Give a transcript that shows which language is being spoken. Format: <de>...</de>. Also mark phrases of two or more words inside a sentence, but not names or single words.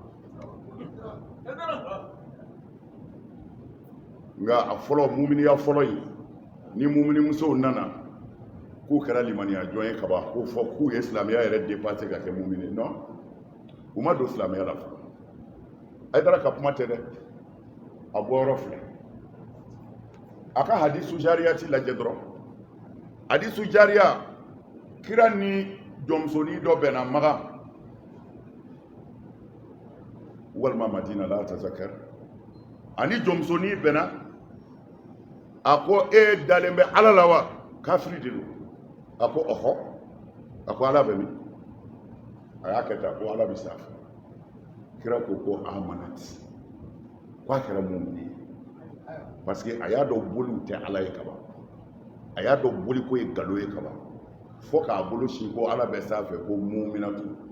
<bm>nka a fɔlɔ muminiya fɔlɔ in ni muminimusow nana k'u kɛra limaniya jɔn ye kaban ko fɔ k'u ye silamɛya yɛrɛ dépassé ka kɛ mumini non u ma don silamɛya la fɔlɔ Haidara ka kuma tɛ dɛ a bɔyɔrɔ filɛ a ka hadisu jariyati lajɛ dɔrɔn hadisu jariya kira ni jɔnmusonin dɔ bɛnna Maga walima Madina la tazakar ani jɔnmusonin bɛnna a ko e dalen bɛ ala la wa kafiri de don a ko ɔhɔ a ko ala bɛ min a y'a kɛ tan ko ala bɛ sanfɛ kira ko amanati k'a kɛra mumini ye</bm> <fr>parce que</fr> <bm>a y'a dɔn boliw tɛ ala ye kaban a y'a dɔn boli ko ye nkalon ye kaban fo k'a bolo sin ko ala bɛ sanfɛ ko muminatu</bm>